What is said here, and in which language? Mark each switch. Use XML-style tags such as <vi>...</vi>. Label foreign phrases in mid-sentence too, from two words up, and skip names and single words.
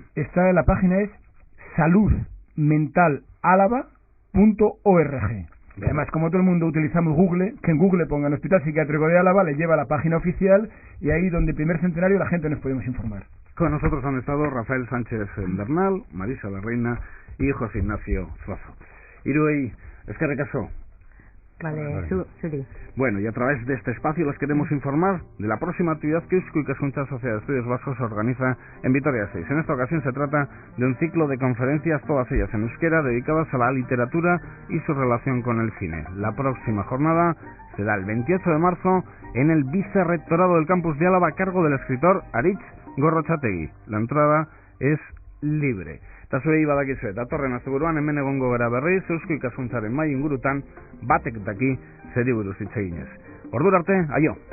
<es>La página es saludmentalalava.org. Además, como todo el mundo utilizamos Google, que en Google pongan Hospital Psiquiátrico de Álava, le lleva a la página oficial, y ahí donde primer centenario la gente nos podemos informar. Con nosotros han estado Rafael Sánchez Bernal, Marisa La Reina y José Ignacio Zozo.</es> <eu>Iruei, eskerrik asko.</eu> <es>Vale, Suri. Bueno, y a través de este espacio les queremos informar de la próxima actividad que Eusko Ikaskuntza Sociedad de Estudios Vascos organiza en Vitoria-Gasteiz. En esta ocasión se trata de un ciclo de conferencias, todas ellas en euskera, dedicadas a la literatura y su relación con el cine. La próxima jornada será el 28 de marzo en el Vicerrectorado del Campus de Álava a cargo del escritor Aritz Gorrotxategi. La entrada es libre.</es> <eu>Eta zuei badakizue, datorren asteburuan hemen egongo gara berriz, Eusko Ikaskuntzaren mahai ingurutan batek daki zeri buruz hitz eginez. Ordura arte, aio!</eu>